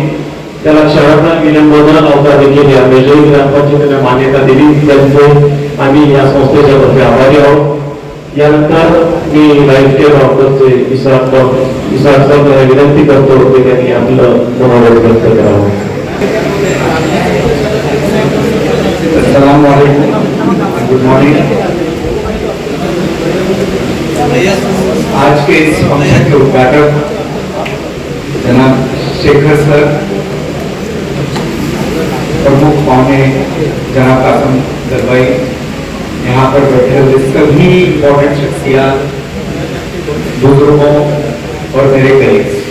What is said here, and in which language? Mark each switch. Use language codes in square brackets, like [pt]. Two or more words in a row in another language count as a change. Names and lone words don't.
[mr] त्याला क्षणाचा विलंब न लावता देखील या मेदोळी ग्रामपंचायतीने मान्यता दिली, त्यांचे आम्ही या संस्थेच्या तर्फे आभारी आहोत. यानंतर मी लाईफ केअर ऑफिसचे इसाक विनंती करतो की त्यांनी आपलं मनोगत व्यक्त करावं. [ar] السلام عليكم, [en] good morning. [hi] आज के इस फंक्शन के उद्घाटक जनाब शेखर सर, [mr] प्रमुख पाहुने [hi] जनाब कासिम दरबाई, यहाँ पर बैठे हुए सभी इम्पोर्टेंट शख्सियत, बुजुर्गों और मेरे कलीग्स.